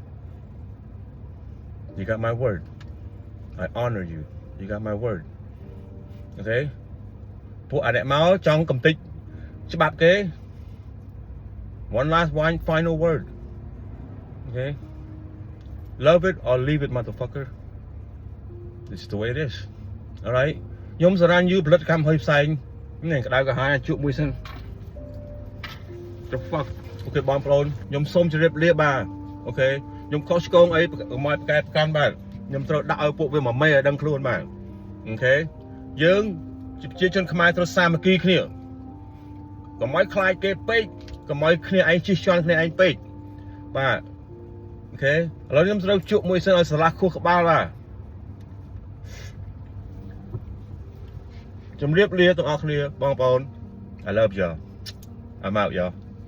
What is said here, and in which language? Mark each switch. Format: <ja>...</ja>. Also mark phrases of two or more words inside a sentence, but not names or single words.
<en>You got my word. I honor you. You got my word. Okay?</en> <km>ពួកអាអ្នកមកចង់កំតិចច្បាប់គេ</km> <en>One last one final word. Okay? Love it or leave it, motherfucker. This is the way it is. All right?</en> <km>ខ្ញុំសារ៉ាញ់យូផលិតកម្មហើយផ្សេងនេះក្តៅក្រហាយជួបមួយសិន</km> <en>The fuck</en> <km>អូខេបងប្អូនខ្ញុំសូមជម្រា បលាបាទអូខេខ្ញុំខុសឆ្គងអីកុំឲ្យប្រកែប្រកាន់បាទខ្ញុំត្រូវដាក់ឲ្យពួកវាមកមេឲ្យដឹងខ្លួនបាទអូខេយើងជាប្រជាជនខ្មែរត្រូវសាមគ្គីគ្នាកុំឲ្យខ្លាចគេពេកកុំឲ្យគ្នាឯងជិះជាន់គ្នាឯងពេកបាទអូខេឥឡូវខ្ញុំត្រូវជួបមួយសិនឲ្យស្រឡះខួរក្បាលបាទជំរាបលាទាំងអស់គ្នាបងប្អូន</km> <en>I love y'all. I'm out y'all.</en>